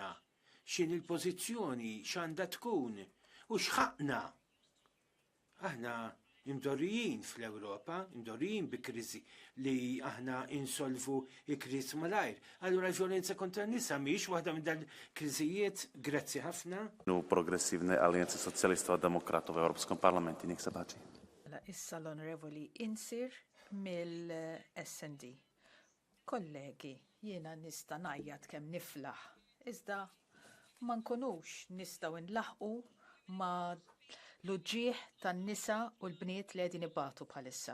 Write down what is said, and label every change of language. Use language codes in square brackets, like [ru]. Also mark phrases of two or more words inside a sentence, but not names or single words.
[mt] X'in il-pożizzjoni, x'għandha tkun u x'ħaqna. Aħna imdorrijin fl-Ewropa, imdorrijin bi kriżi li aħna insolvu il-kriż malajr. Allura l-violenza kontra n-nisa mhix waħda minn dal-kriżijiet, grazzi ħafna. [sk] Progressívnej aliancie socialistov a demokratov v Európskom parlamente. Nech sa páči. [mt] Issa l-Onorevoli Insir mill-SND. Kollegi, jiena nista' ngħajjad kemm niflaħ, iżda ma nkunux nistgħu nlaħqu ma' l-uġġieħ tan-nisa u l-bniet li qegħdin ibatu bħalissa.